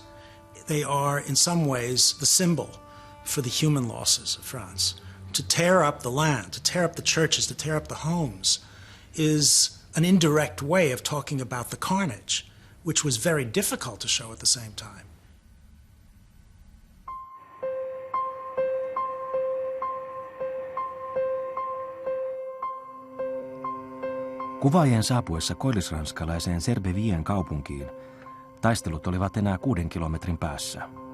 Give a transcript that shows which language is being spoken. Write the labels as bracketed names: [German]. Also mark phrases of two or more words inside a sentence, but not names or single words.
[English] They are, in some ways, the symbol for the human losses of France. To tear up the land, to tear up the churches, to tear up the homes is an indirect way of talking about the carnage which was very difficult to show at the same time. [Finnish] Kuvaajien saapuessa koillisranskalaiseen Serbevien kaupunkiin taistelut olivat enää 6 kilometrin päässä.